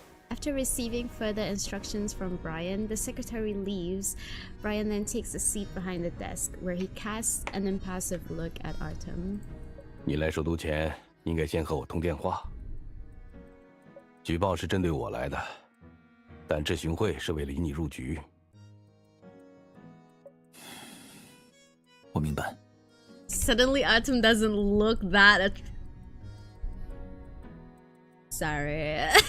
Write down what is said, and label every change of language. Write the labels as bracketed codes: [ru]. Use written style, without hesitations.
[en] After receiving further instructions from Brian, the secretary leaves. Brian then takes a seat behind the desk, where he casts an impassive look at Artem. [zh] 你来首都前，应该先和我通电话。举报是针对我来的，但质询会是为了引你入局。我明白。 [en] Suddenly, Artem doesn't look that. Sorry.